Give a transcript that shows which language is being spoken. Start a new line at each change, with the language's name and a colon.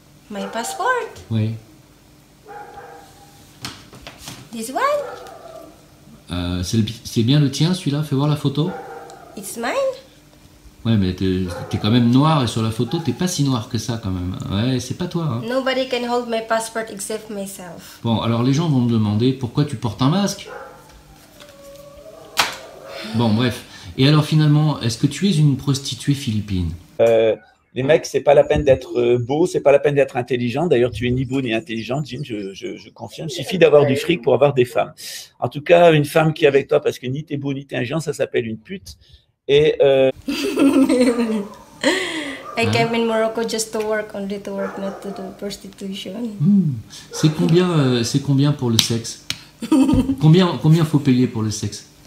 English: My passport?
French: Oui.
English: This one?
French: C'est bien le tien celui-là? Fais voir la photo.
English: It's mine?
French: Ouais, mais t'es quand même noir et sur la photo, t'es pas si noir que ça quand même. Ouais, c'est pas toi. Hein.
English: Nobody can hold my passport except myself.
French: Bon, alors les gens vont me demander pourquoi tu portes un masque. Bon, bref. Et alors finalement, est-ce que tu es une prostituée philippine? Les mecs, c'est pas la peine d'être beau, c'est pas la peine d'être intelligent. D'ailleurs, tu es ni beau ni intelligent, Jim, je confirme. Il suffit d'avoir du fric pour avoir des femmes. En tout cas, une femme qui est avec toi parce que ni t'es beau ni t'es intelligent, ça s'appelle une pute. Et
English: I came in Morocco just to work, only to work, not to do prostitution.
French: C'est combien pour le sexe? Combien faut payer pour le sexe?